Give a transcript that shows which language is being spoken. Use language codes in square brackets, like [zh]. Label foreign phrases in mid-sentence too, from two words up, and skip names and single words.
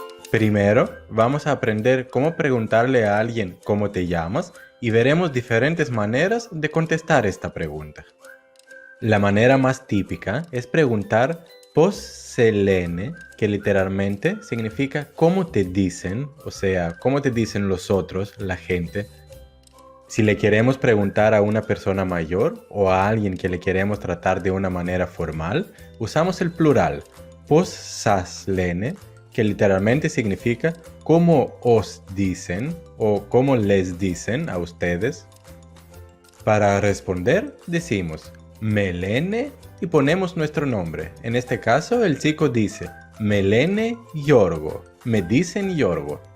[es] Primero, vamos a aprender cómo preguntarle a alguien cómo te llamas y veremos diferentes maneras de contestar esta pregunta. La manera más típica es preguntar [el] πώς σε λένε, [es] que literalmente significa cómo te dicen, o sea, cómo te dicen los otros, la gente. Si le queremos preguntar a una persona mayor o a alguien que le queremos tratar de una manera formal, usamos el plural, [el] πώς σας λένε, [es] que literalmente significa cómo os dicen o cómo les dicen a ustedes. Para responder, decimos me λένε y ponemos nuestro nombre. En este caso, el chico dice me λένε Γιώργο, me dicen Γιώργο.